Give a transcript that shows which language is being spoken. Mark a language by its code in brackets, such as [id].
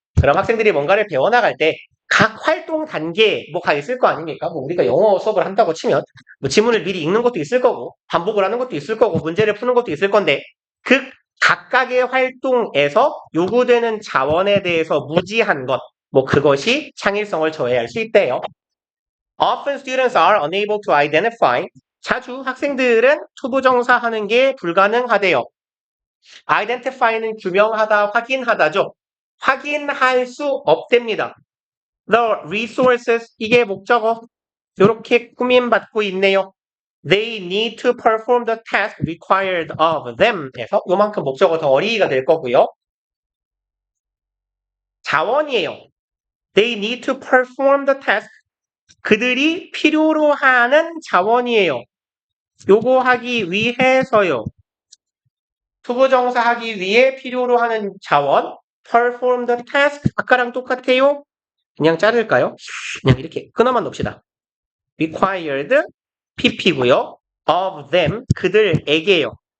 [ko] 그럼 학생들이 뭔가를 배워나갈 때 각 활동 단계 뭐가 있을 거 아닙니까? 뭐 우리가 영어 수업을 한다고 치면 뭐 지문을 미리 읽는 것도 있을 거고 반복을 하는 것도 있을 거고 문제를 푸는 것도 있을 건데 그 각각의 활동에서 요구되는 자원에 대해서 무지한 것, 뭐 그것이 창의성을 저해할 수 있대요. [en] Often students are unable to identify. [ko] 자주 학생들은 투부정사 하는 게 불가능하대요. identify는 규명하다, 확인하다죠. 확인할 수 없답니다. [en] The resources, [ko] 이게 목적어. 이렇게 꾸밈받고 있네요. [en] They need to perform the task required of them. [ko] 에서 요만큼 목적어 덩어리가 될 거고요. 자원이에요. [en] They need to perform the task. [ko] 그들이 필요로 하는 자원이에요. 요거 하기 위해서요. 투부정사 하기 위해 필요로 하는 자원. [en] perform the task. [ko] 아까랑 똑같아요. 그냥 자를까요? 그냥 이렇게 끊어만 놓읍시다. required pp고요. [en] of them [ko] 그들에게요.